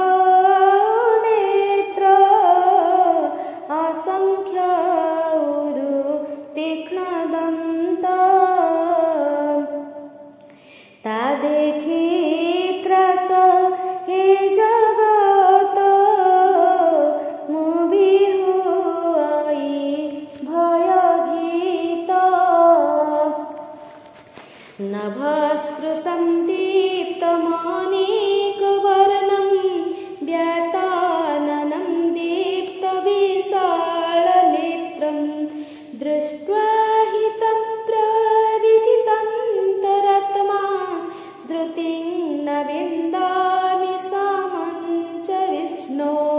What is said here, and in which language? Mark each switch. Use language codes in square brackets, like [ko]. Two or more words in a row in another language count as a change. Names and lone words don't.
[or] ନେତ୍ର, ଅସଂଖ୍ୟ ଉରୁ ତୀକ୍ଷ୍ଣ ଦନ୍ତ, ତା ଦେଖି ତ୍ରାସ ହେ ଜଗତ, ମୁଁ ବିହୁଆଇ ଭୟଭୀତ। [sa] ନଭସ୍ପୃଶନ୍ଦୀପ୍ତମଣିକବର୍ଣ୍ଣଂ, व्याताननं दीप्तविशालनेत्रं, दृष्ट्वा हि तं प्रविदितन्तरात्मा, धृतिं न विन्दामि समं च विष्णो।